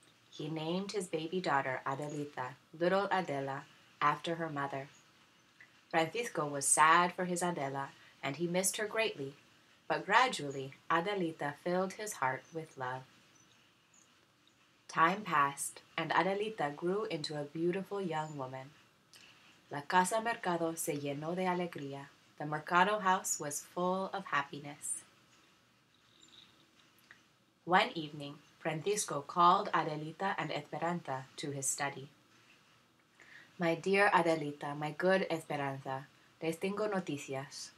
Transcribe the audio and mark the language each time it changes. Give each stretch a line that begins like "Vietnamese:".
English: He named his baby daughter Adelita, little Adela, after her mother. Francisco was sad for his Adela, and he missed her greatly, but gradually Adelita filled his heart with love. Time passed, and Adelita grew into a beautiful young woman.
Spanish: La casa mercado se llenó de alegría.
English: The mercado house was full of happiness. One evening, Francisco called Adelita and Esperanza to his study. My dear Adelita, my good Esperanza,
Spanish: les tengo noticias.